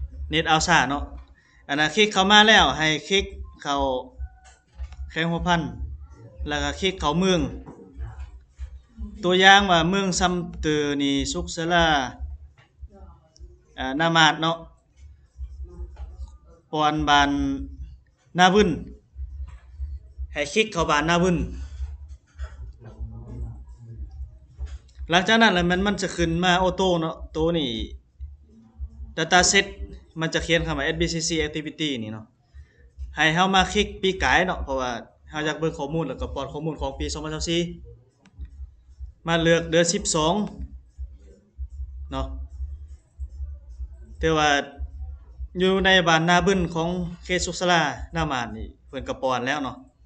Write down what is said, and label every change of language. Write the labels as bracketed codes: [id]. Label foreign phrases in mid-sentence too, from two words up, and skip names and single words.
[lo] ເນັດເອົາຊ້າເນາະ ອະນາ ຄລິກເຂົ້າມາແລ້ວ ໃຫ້ຄລິກເຂົ້າແຂວຫົວພັນ ແລ້ວກໍຄລິກເຂົ້າເມືອງ ຕົວຢ່າງວ່າເມືອງຊຳເຕີນີ ສຸກສະລາ ອາ ໜ້າມາດເນາະ ປອນບານ ໜ້າວຶ້ນ ໃຫ້ຄລິກເຂົ້າບານໜ້າວຶ້ນ ຫຼັງຈາກນັ້ນແລ້ວ ມັນ ມັນຈະຂຶ້ນມາອົອໂຕເນາະ ໂຕນີ້ [en] data set [lo] ມັນຈະຂຽນຄຳວ່າเอฟ บี ซี ซี activity ນີ້ເນາະ ໃຫ້ເຮົາມາຄລິກປີກາຍເນາະ ເພາະວ່າເຮົາຢາກເບິ່ງຂໍ້ມູນ ແລ້ວກໍປອນຂໍ້ມູນຂອງປີ ສອງພັນສາມ ມາເລືອກເດືອນ ສິບສອງ ເນາະ ແຕ່ວ່າ ຢູ່ໃນບານໜ້າບ້ນຂອງເຂດສຸກສະລາ ໜ້າມາດນີ້ ເພິ່ນກໍປອນແລ້ວເນາະ